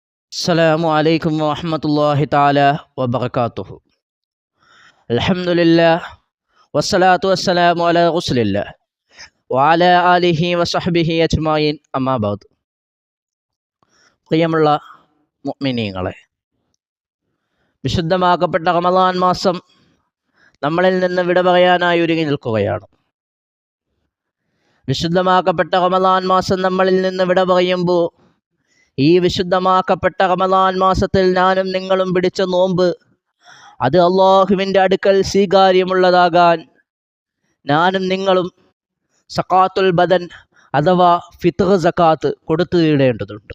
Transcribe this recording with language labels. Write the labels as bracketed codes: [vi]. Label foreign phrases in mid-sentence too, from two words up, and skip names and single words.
[ar] السلام عليكم ورحمة الله تعالى وبركاته. الحمد لله والصلاة والسلام على رسول الله وعلى آله وصحبه أجمعين أما بعد. [ml] പ്രിയമുള്ള മുഅ്മിനീങ്ങളെ, വിശുദ്ധമാക്കപ്പെട്ട റമളാൻ മാസം നമ്മളിൽ നിന്ന് വിട പറയാനായി ഒരുങ്ങി നിൽക്കുകയാണ്. വിശുദ്ധമാക്കപ്പെട്ട റമളാൻ മാസം നമ്മളിൽ നിന്ന് വിട പറയുമ്പോൾ ഈ വിശുദ്ധമാക്കപ്പെട്ട റമളാൻ മാസത്തിൽ ഞാനും നിങ്ങളും പിടിച്ച നോമ്പ് അത് അള്ളാഹുവിൻ്റെ അടുക്കൽ സ്വീകാര്യമുള്ളതാകാൻ ഞാനും നിങ്ങളും [ar] زكاة البدن [ml] അഥവാ ഫിത്ർ സക്കാത്ത് കൊടുത്തു തീടേണ്ടതുണ്ട്.